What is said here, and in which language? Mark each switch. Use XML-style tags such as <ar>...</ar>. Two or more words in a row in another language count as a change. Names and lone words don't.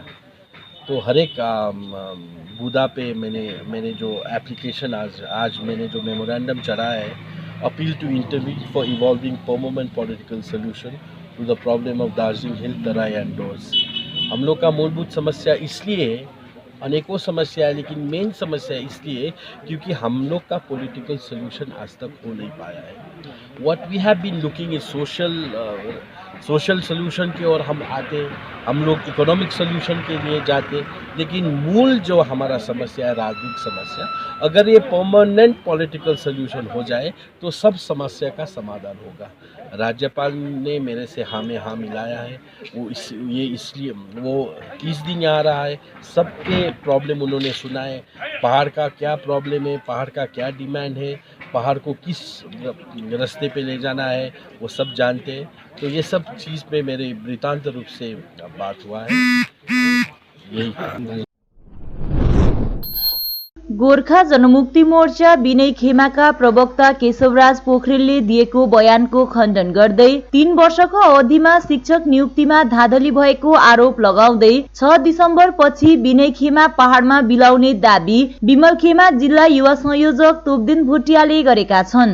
<hi>तो हर एक बुदा पे मैंने जो एप्लीकेशन आज मैंने जो मेमोरेंडम चढ़ाया है,</hi> <en>appeal to intervene for evolving permanent political solution to the problem of Darjeeling Hill, Terai and Dooars.</en> <hi>हम लोग का मूलभूत समस्या इसलिए है, अनेकों समस्या है, लेकिन मेन समस्या इसलिए क्योंकि हम लोग का</hi> <en>political solution</en> <hi>आज तक हो नहीं पाया है।</hi> <en>what we have been looking is social solution</en> <hi>की ओर हम आते, हम लोग</hi> <en>economic solution</en> <hi>के लिए जाते, लेकिन मूल जो हमारा समस्या है राजनीतिक समस्या, अगर ये</hi> <en>permanent political solution</en> <hi>हो जाए तो सब समस्या का समाधान होगा। राज्यपाल ने मेरे से हाँ में हाँ मिलाया है। इसलिए वो 30 दिन यहाँ रहा है, सबके प्रॉब्लम उन्होंने सुना है। पहाड़ का क्या प्रॉब्लम है, पहाड़ का क्या डिमांड है, पहाड़ को किस रास्ते पे ले जाना है, वो सब जानते हैं। तो ये सब चीज़ पे मेरे वृतांत रूप से बात हुआ है। यही</hi> <ne>गोर्खा जनमुक्ति मोर्चा विनय खेमाका प्रवक्ता केशवराज पोखरेलले दिएको बयानको खण्डन गर्दै 3 वर्षको अवधिमा शिक्षक नियुक्तिमा धाँधली भएको आरोप लगाउँदै 6 डिसेम्बर पछि विनय खेमा पहाडमा बिलाउने दाबी विमल खेमा जिल्ला युवा संयोजक तोपदेन भुटियाले गरेका छन्।</ne>